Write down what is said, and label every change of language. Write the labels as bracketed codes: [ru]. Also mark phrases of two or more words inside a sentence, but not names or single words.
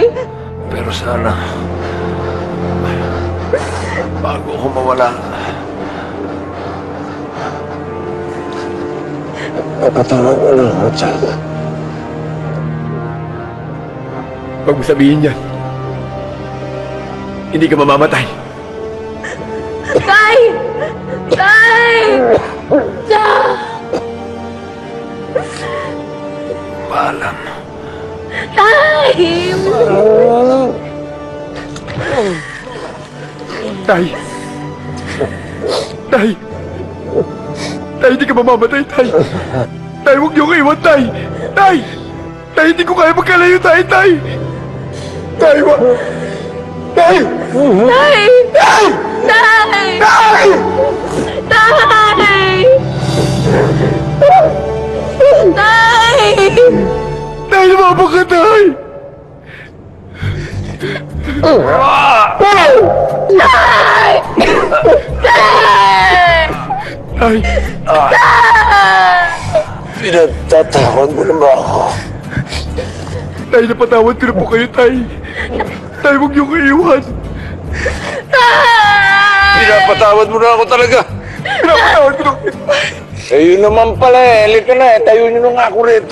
[tl] Pero sana, bago ako mawala, napatawag ko lang ako, Tsaka. Huwag mo sabihin yan. Hindi ka mamamatay. Tay! Tay! Jack! Paalam. Tay! Tay! Tay! Tay, hindi ka mamamatay, Tay! Tay, huwag niyo ko iwan, Tay! Tay! Tay, hindi ko kaya magkalayo, Tay! Tay! Tay, wag! Tay! Tay! Tay! Tay! Tay! Tay! Tay! Tay, lumabang ka, Tay! Tay! Tay! Tay! Pinagtatawag mo na ba ako? Tay, napatawad ko na po kayo, Tay. Tay, huwag niyo kaiwan. Pinapatawad mo na ako talaga. Pinapatawad ko na kayo. Eh, yun naman pala eh. Halika na eh. Tayo nyo nga ako rito.